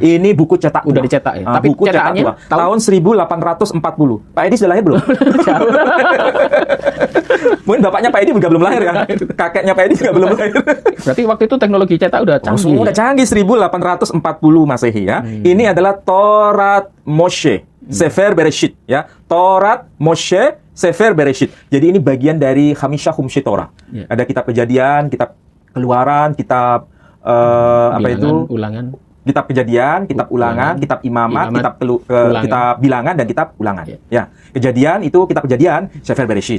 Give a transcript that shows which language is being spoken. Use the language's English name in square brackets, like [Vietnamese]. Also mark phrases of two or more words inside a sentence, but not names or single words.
[Indonesian] Ini buku cetak tua. Udah dicetak ya. Tapi buku cetak tua. Tahun 1840. Pak Edi sudah lahir belum? Mungkin bapaknya Pak Edi juga belum lahir ya. Kakeknya Pak Edi juga belum lahir. Berarti waktu itu teknologi cetak udah canggih. Udah canggih 1840 Masehi ya. Ini adalah Torat Moshe, Sefer Bereshit ya. Torat Moshe, Sefer Bereshit. Jadi ini bagian dari Hamishah Humshi Torah. Ada kitab Kejadian, kitab Keluaran, kitab Ulangan. Kitab Kejadian, kitab Ulangan, kitab Imamat, kitab Bilangan dan kitab Ulangan. Ya. Kejadian itu kitab Kejadian, Sefer Bereshit.